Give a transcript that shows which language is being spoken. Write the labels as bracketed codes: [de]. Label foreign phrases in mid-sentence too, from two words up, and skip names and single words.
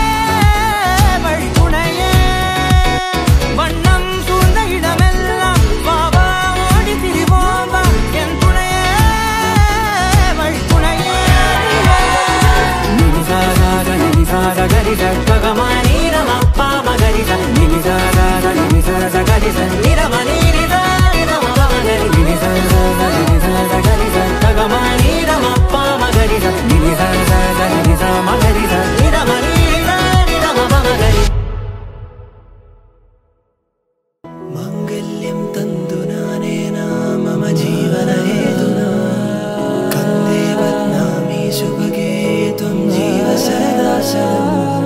[ta] வண்ணம் சூழ்ந்த இடமெல்லாம் வாவா ஓடி திரிவோம் என் துணையே வழி துணையே நினிசாத கரிச பகமானி ரமப்பா மகரிச நினிசாத கரிச நிரமணி [sa] मांगल्यं तन्तु नानेन मम जीवनहेतुना कन्दे बध्नामि सुभगे त्वं जीव सदा सदा